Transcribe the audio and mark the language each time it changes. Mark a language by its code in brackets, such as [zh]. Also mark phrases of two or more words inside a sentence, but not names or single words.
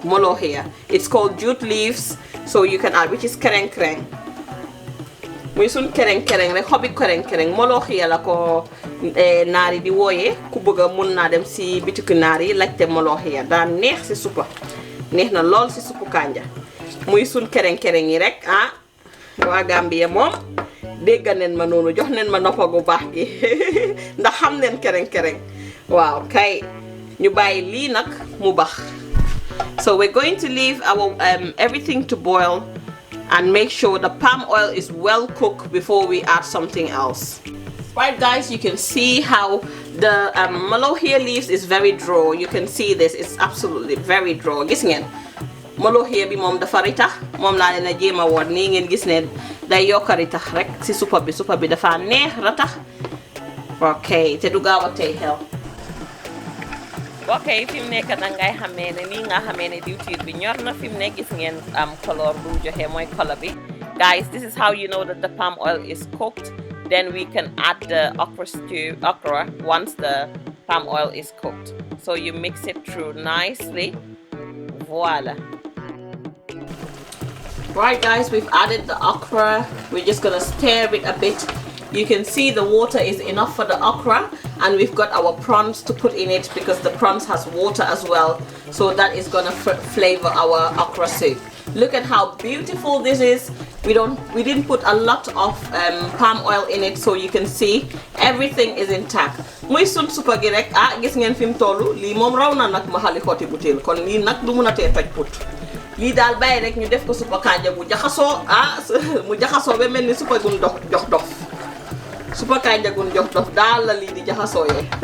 [en] Molo here. It's called jute leaves, so you can add, which is kereng kereng. [wo] Muy sun kereng kereng rek, xobi kereng kereng. Molo here la ko naari di wooye. Ku bëgg mun na dem si bitiku naari laajte molo here. Da neex si supa. Neex na lool si supu kanja. Muy sun kereng kereng yi rek, waa Gambia moom dégg neen ma noonu, jox neen ma noppa gu baax gi ndax xam neen kereng kereng. Waaw kay ñu bàyyi lii nag mu bax. [en] So we're going to leave our everything to boil and make sure the palm oil is well cooked before we add something else. Right guys, you can see how the malo here leaves is very draw. You can see this, it's absolutely very draw. [wo] Gis ngeen malo here bi moom dafa ritax, moom laa leen a jéema woon nii ngeen gis ne day yokk ritax rek si supa bi dafa neex ratax. Ok, te du gaaw a tey xel. Ok, fi mu nekk nag ngay xamee ne nii nga xamee ne diwtiir bi ñor na. Fi mu nekk gis ngeen color bu mu joxe mooy color bi. [en] Guys, this is how you know that the palm oil is cooked. Then we can add the okra once the palm oil is cooked. So you mix it through nicely. Voila. Right guys, we've added the okra. We're just gonna stir it a bit. You can see the water is enough for the okra, and we've got our prawns to put in it because the prawns has water as well, so that is gonna flavor our okra soup. Look at how beautiful this is. We didn't put a lot of palm oil in it, so you can see everything is intact. [wo] Muy sun supa gi rek, gis ngeen fi mu tollu lii moom raw na nag ma xali xoti butéel, kon lii nag du mun a tee toj put. Lii daal bàyyi rek ñu def ko supa kanja bu jaxasoo mu jaxasoo ba mel ni supa gun jox dof. Supa kanja gun jox dof daal la lii di jaxasooyee.